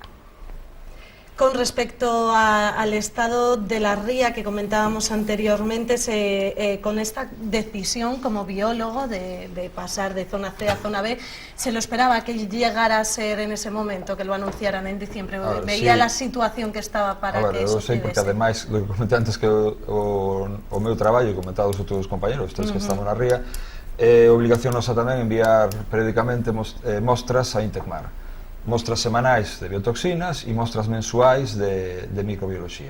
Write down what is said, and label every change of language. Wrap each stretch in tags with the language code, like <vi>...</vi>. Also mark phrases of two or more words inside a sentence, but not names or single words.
<es>Con respecto al estado de la ría que comentábamos anteriormente, con esta decisión como biólogo de pasar de zona C a zona B, ¿se lo esperaba que llegara a ser en ese momento, que lo anunciaran en diciembre? ¿Veía la situación que estaba para que eso</es> <gl>sei, porque ademais,</gl> <es>lo que comenté antes,</es> <gl>que o meu traballo, comentado os outros compañeros, que estamos na ría, obligación nosa tamén enviar periódicamente mostras a Intecmar. Mostras semanais de biotoxinas e mostras mensuais de microbioloxía.</gl>